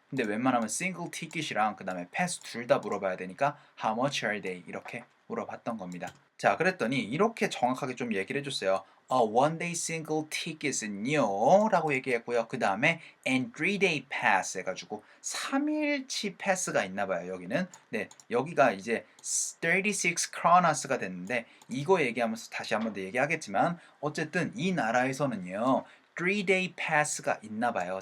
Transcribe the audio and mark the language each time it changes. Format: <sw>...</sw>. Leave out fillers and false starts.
<ko>근데 웬만하면 single ticket이랑 그 다음에 pass 둘 다 물어봐야 되니까</ko> <en>how much are they?</en> <ko>이렇게 물어봤던 겁니다. 자, 그랬더니 이렇게 정확하게 좀 얘기를 해줬어요. A one day single ticket은요 라고 얘기했고요. 그 다음에 and 3-day pass 해가지고 3일치 패스가 있나봐요. 여기는. 네, 여기가 이제 36 크로나스가 됐는데 이거 얘기하면서 다시 한번 더 얘기하겠지만 어쨌든 이 나라에서는요 3-day pass가 있나봐요.</ko>